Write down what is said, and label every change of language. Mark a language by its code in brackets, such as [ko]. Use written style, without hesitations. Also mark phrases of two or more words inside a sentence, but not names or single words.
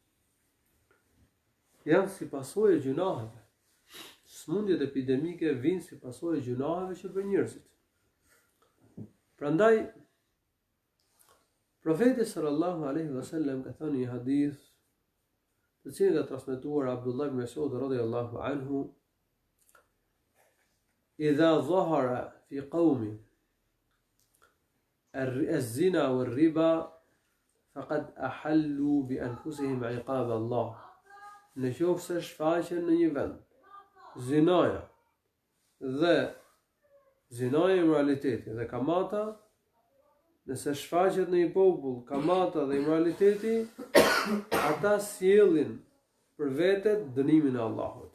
[sq] Janë si pasojë e gjunaheve. Smundjet epidemike vijnë si pasojë e gjunaheve që bën njerëzit. Prandaj profeti [ar] صلى الله عليه وسلم [sq] ka thënë një hadith të cilin ka transmetuar Abdullah ibn Mas'ud [ar] رضي الله عنه: "إذا ظهر في قوم الزنا والربا فقد أحلوا بأنفسهم عقاب الله." [sq] Në qoftë se shfaqen në një vend zinaja e immoraliteti dhe kamata, nëse shfaqet në një popull kamata dhe immoraliteti, ata sjellin për vete dënimin e Allahut.